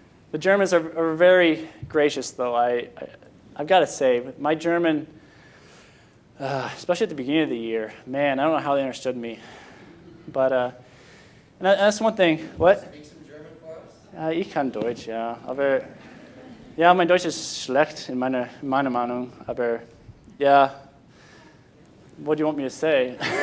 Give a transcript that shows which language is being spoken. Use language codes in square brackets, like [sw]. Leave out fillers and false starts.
[en] The Germans are very gracious, though. I've got to say, my German, especially at the beginning of the year, man, I don't know how they understood me. But and that's one thing. What? Speak some German for us? [de] Ich kann Deutsch, ja. Aber ja, mein Deutsch ist schlecht in meiner Meinung. Aber ja, [en] what do you want me to say?